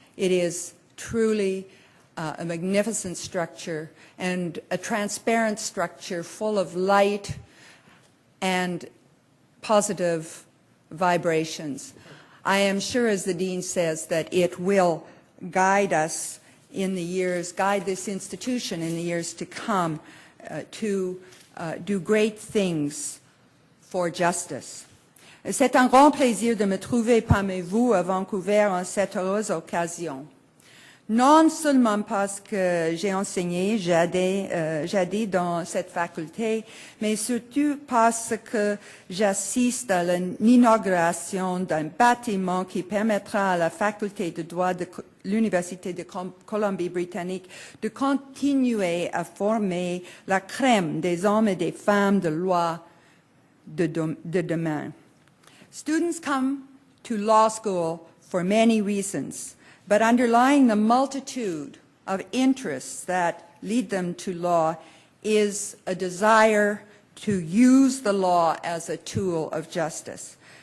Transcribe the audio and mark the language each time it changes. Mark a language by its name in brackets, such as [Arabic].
[English] It is truly a magnificent structure and a transparent structure full of light and positive vibrations. I am sure, as the Dean says, that it will guide us in the years, guide this institution in the years to come to do great things for justice. [French] C'est un grand plaisir de me trouver parmi vous à Vancouver en cette heureuse occasion. Non seulement parce que j'ai enseigné jadis dans cette faculté, mais surtout parce que j'assiste à l'inauguration d'un bâtiment qui permettra à la faculté de droit de l'Université de Colombie-Britannique de continuer à former la crème des hommes et des femmes de loi de demain. [English] Students come to law school for many reasons, but underlying the multitude of interests that lead them to law is a desire to use the law as a tool of justice.